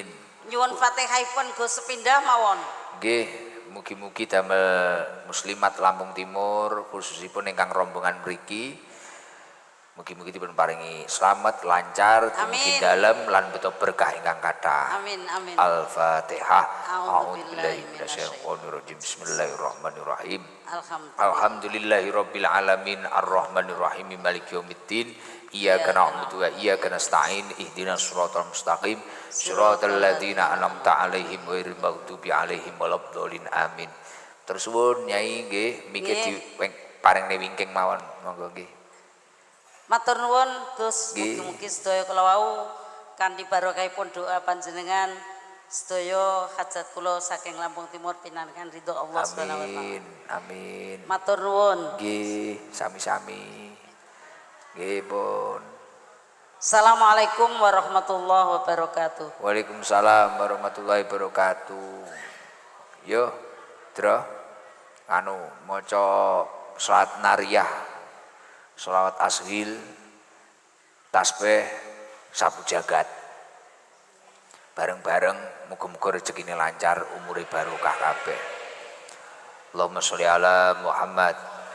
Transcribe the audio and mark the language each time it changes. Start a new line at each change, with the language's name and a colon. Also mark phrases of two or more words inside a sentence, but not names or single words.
Javanese: Nyuwun Fatihahipun Gus sepindah mawon. Nggih, mugi-mugi damel muslimat Lampung Timur khususipun ingkang rombongan mriki Mugi-mugi dipun paringi selamat, lancar, dumugi Amin. dalem lan beto berkah ingkang kathah. Amin amin. Al-Fatihah.
Arabic: A'udzubillahi أعوذ بالله بسم الله الرحمن الرحيم. Alhamdulillah. الحمد لله رب العالمين الرحمن الرحيم مالك يوم الدين. إياك نعبد وإياك نستعين اهدنا الصراط المستقيم صراط الذين أنعمت عليهم غير المغضوب عليهم ولا الضالين آمين.
Javanese: Terus suwun Nyai nggih miki di paringne wingking mawon monggo nggih. Matur nuwun Gus, Nggih. mugi-mugi sedaya kula wau kanthi barokahipun doa panjenengan sedaya hajat kula saking Lampung Timur pinangan ridho Allah
Arabic: سبحانه وتعالى.
Javanese: Amin. Amin. Matur nuwun. Nggih, sami-sami. Nggih, pun.
Arabic: السلام عليكم ورحمة الله وبركاته. وعليكم السلام ورحمة الله وبركاته.
Javanese: Yo, Dra. Anu maca salat nariyah. Sholawat ashil, tasbih, sapu jagat. Bareng-bareng muga-muga rezekine lancar, umure barokah kabeh.
Arabic: اللهم صل على محمد